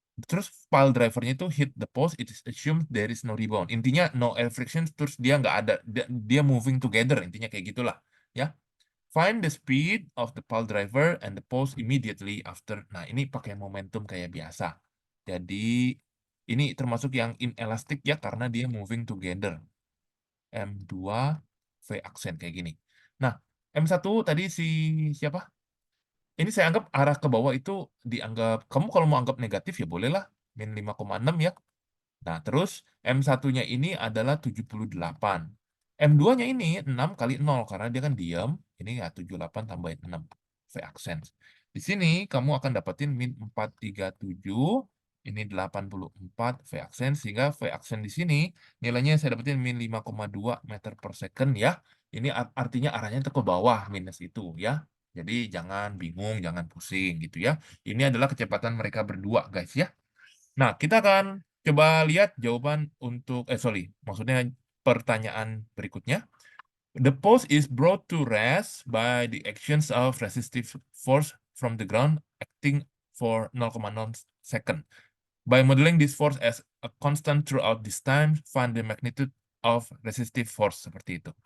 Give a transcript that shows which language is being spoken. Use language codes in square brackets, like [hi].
[id] Terus pile drivernya itu [en] hit the post, it is assumed there is no rebound. [id] Intinya [en] no air friction, [id] terus dia nggak ada, dia [en] moving together, [id] intinya kayak gitulah. Ya. [en] Find the speed of the pile driver and the post immediately after. [id] Nah, ini pakai momentum kayak biasa. Jadi, ini termasuk yang inelastic ya, karena dia moving together. M2 V aksen kayak gini. Nah, M1 tadi si siapa? Ini saya anggap arah ke bawah itu dianggap, kamu kalau mau anggap negatif ya bolehlah, min 5,6 ya. Nah, terus M1-nya ini adalah 78. M2-nya ini 6 kali 0, karena dia kan diam. Ini ya 78 tambahin 6. V accents. Di sini kamu akan dapetin min 437. Ini 84 V accent. Sehingga V accent di sini nilainya saya dapetin min 5,2 meter per second ya. Ini artinya arahnya ke bawah minus itu ya. Jadi jangan bingung, jangan pusing gitu ya. Ini adalah kecepatan mereka berdua guys ya. Nah, kita akan coba lihat jawaban untuk maksudnya pertanyaan berikutnya. [en] The post is brought to rest by the actions of resistive force from the ground acting for 0,0 second. By modeling this force as a constant throughout this time, find the magnitude of resistive force, [id] seperti itu.